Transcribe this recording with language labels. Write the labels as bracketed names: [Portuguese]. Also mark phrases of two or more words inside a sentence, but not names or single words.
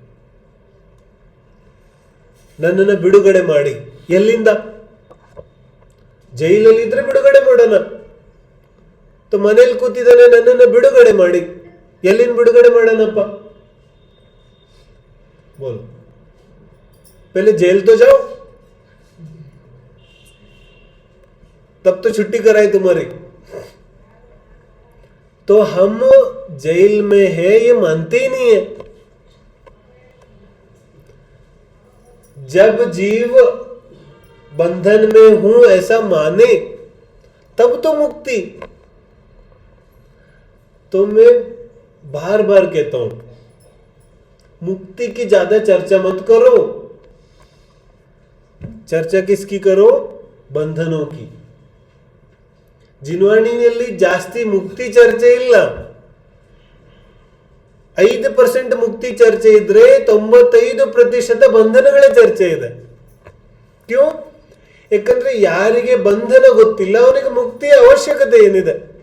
[Kannada] ನನ್ನನ್ನು ಬಿಡುಗಡೆ ಮಾಡಿ. ಎಲ್ಲಿಂದ? ಜೈಲಲ್ಲಿ ಇದ್ರೆ ಬಿಡುಗಡೆ ಮಾಡೋಣ. ಮನೇಲಿ ಕೂತಿದ್ದಾನೆ, ನನ್ನನ್ನು ಬಿಡುಗಡೆ ಮಾಡಿ. ಎಲ್ಲಿಂದ ಬಿಡುಗಡೆ ಮಾಡೋಣಪ್ಪ? ಬೋಲ್, [Hindi] ಪಹಲೆ जेल तो जाओ, तब तो छुट्टी कराई तुम्हारी. तो हम जेल में है ये मानते ही नहीं है. जब जीव बंधन में हूं ऐसा माने तब तो मुक्ति. तो मैं बार बार कहता हूं, मुक्ति की ज्यादा चर्चा मत करो. चर्चा किसकी करो? बंधनों की. [Kannada] ಜಿನ್ವಾಣಿನಲ್ಲಿ ಜಾಸ್ತಿ ಮುಕ್ತಿ ಚರ್ಚೆ ಇಲ್ಲ. 5% ಮುಕ್ತಿ ಚರ್ಚೆ ಇದ್ರೆ 95% ಬಂಧನಗಳ ಚರ್ಚೆ ಇದೆ. [Hindi] ಕ್ಯೂ? [Kannada] ಯಾಕಂದ್ರೆ ಯಾರಿಗೆ ಬಂಧನ ಗೊತ್ತಿಲ್ಲ ಅವನಿಗೆ ಮುಕ್ತಿಯ ಅವಶ್ಯಕತೆ ಏನಿದೆ?